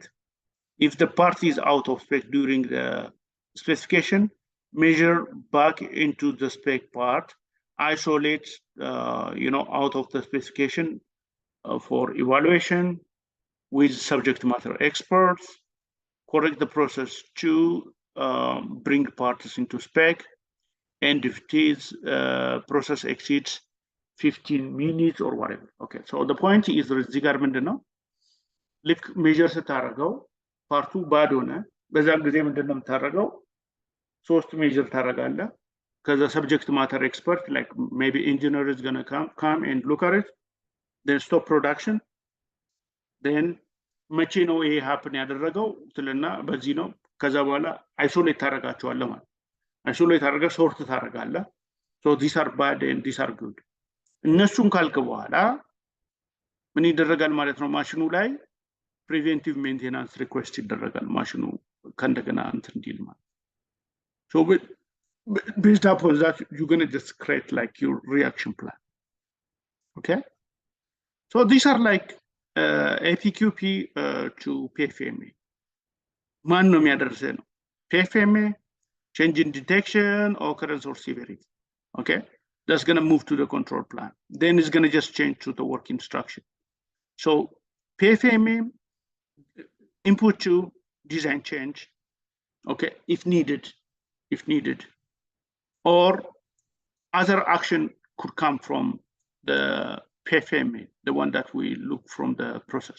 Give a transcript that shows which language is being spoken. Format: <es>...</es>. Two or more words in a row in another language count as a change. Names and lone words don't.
<en>If the part is out of spec during the specification, measure back into the spec part, isolate, out of the specification for evaluation with subject matter experts, correct the process to bring parts into spec, and if it is process exceeds 15 minutes or whatever. Okay, so the point is</en> <am>እዚህ ጋር ምንድነው ልክ ሜጀር ስታደርገው ፓርቱ ባዶ ነው። በዛ ጊዜ ምንድነው የምታደርገው? 3 ሜጀር ታደርጋለህ። ከዛ</am> <en>subject matter expert like maybe engineer is going to come and look at it, then stop production, then</en> <am>መቼ ነው ይሄ happen ያደረገው ትልና በዚህ ነው። ከዛ በኋላ አይሶሌት ታደርጋቸዋለህ ማለት አይሶሌት አድርገህ ሶርት ታደርጋለህ።</am> <en>so these are bad and these are good።</en> <am>እነሱን ካልክ በኋላ ምን ይደረጋል ማለት ነው? ማሽኑ ላይ</am> <en>preventive maintenance request</en> <am>ይደረጋል ማሽኑ ከእንደገና እንትን እንዲል ማለት።</am> <en>so based upon that you're going to just create like your reaction plan. Okay, so these are like APQP to PFMA.</en> <am>ማን ነው የሚያደርሰው ነው?</am> <en>PFMA, change in detection, occurrence or severity. Okay, that's going to move to the control plan. Then it's going to just change to the work instruction. So PFMA input to design change, okay, if needed, or other action could come from the PFMA, the one that we look from the process.</en>